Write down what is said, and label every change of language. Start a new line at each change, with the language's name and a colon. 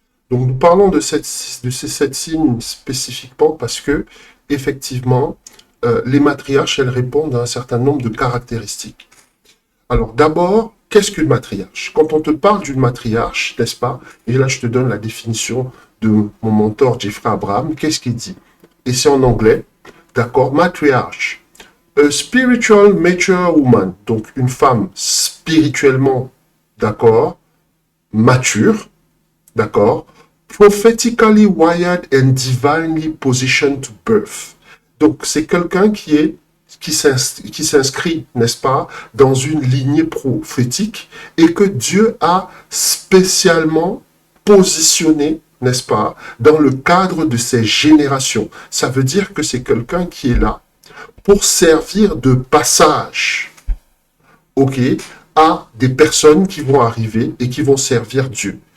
French: Donc nous parlons de ces 7 signes spécifiquement parce que, effectivement, les matriarches, elles répondent à un certain nombre de caractéristiques. Alors d'abord, qu'est-ce qu'une matriarche? Quand on te parle d'une matriarche, n'est-ce pas? Et là, je te donne la définition de mon mentor Jeffrey Abraham. Qu'est-ce qu'il dit? Et c'est en anglais, d'accord?
English: Matriarch. A spiritual mature woman.
French: Donc une femme spirituellement, d'accord? Mature, d'accord?
English: Prophetically wired and divinely positioned to birth.
French: Donc c'est quelqu'un qui s'inscrit, n'est-ce pas, dans une lignée prophétique et que Dieu a spécialement positionné, n'est-ce pas, dans le cadre de ses générations. Ça veut dire que c'est quelqu'un qui est là pour servir de passage, ok, à des personnes qui vont arriver et qui vont servir Dieu.